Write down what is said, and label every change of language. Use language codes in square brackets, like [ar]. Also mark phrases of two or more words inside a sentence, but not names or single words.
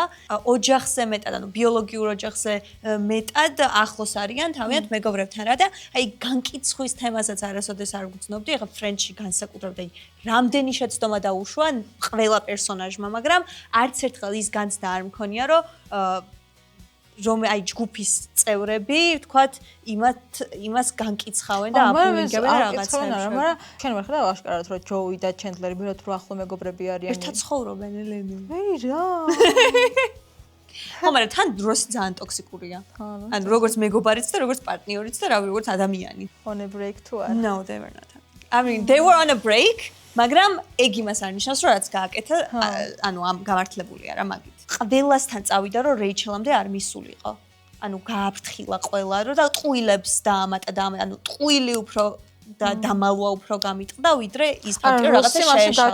[ka] ოჯახზე მეტად, ანუ ბიოლოგიურ ოჯახზე მეტად ახლოს არიან თავიანთ მეგობრებთან რა და აი განკიცხვის თემასაც არასოდეს არ ვგრძნობდი, ეხლა Friends-ში განსაკუთრებით აი რამდენი შეცდომა დაუშვა ყველა პერსონაჟმა, მაგრამ არც ერთხელ ის განცდა არ მქონია, რომ აი ჯგუფის წევრები, ვთქვათ, იმას განკიცხავენ და აპრუვინგებენ რაღაცებს. მაგრამ ჩვენ ვერ ხედავ აშკარად, რომ ჯოუი და ჩენდლერი მეროთ რო ახლო მეგობრები არიან. ერთად ცხოვრობენ ელენი. ვეი რა. ხო, მაგრამ თან დროს ძალიან ტოქსიკურია. ანუ როგორც მეგობარიც და როგორც პარტნიორიც და რავი, როგორც ადამიანი. [en] On a break [ka] თუ არა? [en] No, they were not. I mean, they were on a break, [ka] მაგრამ ეგ იმას არ ნიშნავს, რომ რაც გააკეთა, ანუ ამ გამართლებულია რა მაგით. ყველასთან წავიდა, რომ რეიჩელამდე არ მისულიყო. ანუ გააფრთხილა ყველა რომ და ტყუილებს დაამატა და ანუ ტყუილი უფრო და დამალვა უფრო გამიტყდა ვიდრე ის ფაქტი რომ რაღაცა შეეშალა რა.